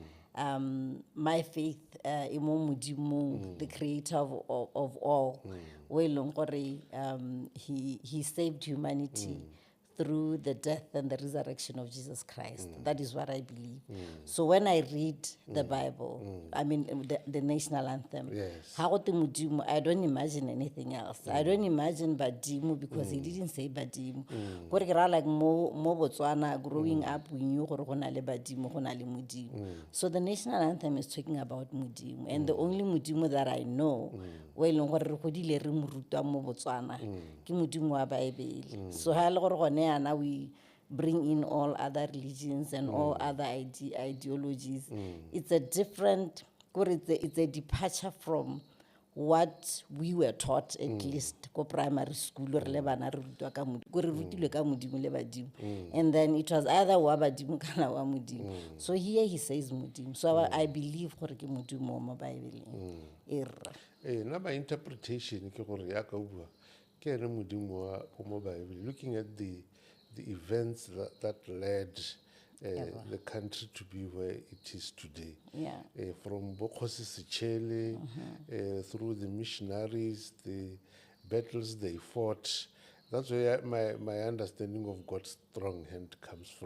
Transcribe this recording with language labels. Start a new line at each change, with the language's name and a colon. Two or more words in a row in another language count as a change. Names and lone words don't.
English: My faith the creator of all, he saved humanity through the death and the resurrection of Jesus Christ. That is what I believe. So when I read the Bible, I mean the national anthem, Yes.
Tswana: ha go te Modimo,
English: I don't imagine anything else. I don't imagine Badimo because he didn't say Badimo.
Tswana: Gore ke ra like mo Botswana
English: growing up, we knew
Tswana: gore go na le Badimo, go na le Modimo.
English: So the national anthem is talking about Modimo, and the only Modimo that I know,
Tswana: we leng gore re godile re mo rutwa mo Botswana, ke Modimo wa Bible.
English: So
Tswana: ha le gore gone yana
English: we bring in all other religions and all other ideologies. It's a different, it's a departure from what we were taught, at least
Tswana: ko primary school re le bana re rutwa ka Modimo, gore re rutilwe ka Modimo le Badimo.
English: And then it was either
Tswana: wa Badimo kana wa Modimo.
English: So here he says Modimo. So I believe
Tswana: gore ke Modimo mo Bible.
English: Na by interpretation
Tswana: ke gore ya ka bua ke ene Modimo wa mo Bible,
English: looking at the events that led the country to be where it is today. Yeah. From Bokhosi Sechele, through the missionaries, the battles they fought. That's where my understanding of God's strong hand comes from.